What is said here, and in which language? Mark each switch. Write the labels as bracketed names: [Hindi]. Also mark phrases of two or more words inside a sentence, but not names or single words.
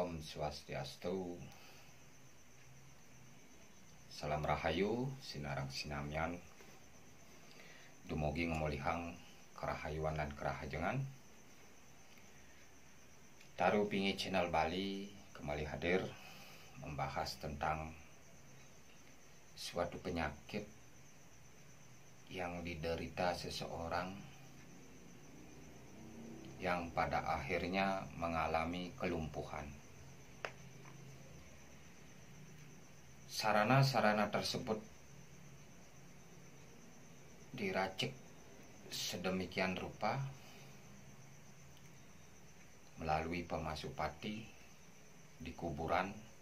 [Balinese] Swastiastu. Salam rahayu sinarang sinamian. Dumugi ngemulihang kerahayuan dan kerahajengan. [Indonesian] Taru pingi channel Bali kembali hadir membahas tentang suatu penyakit yang diderita seseorang yang pada akhirnya mengalami kelumpuhan. Sarana-sarana tersebut diracik sedemikian rupa melalui pemasupati di kuburan,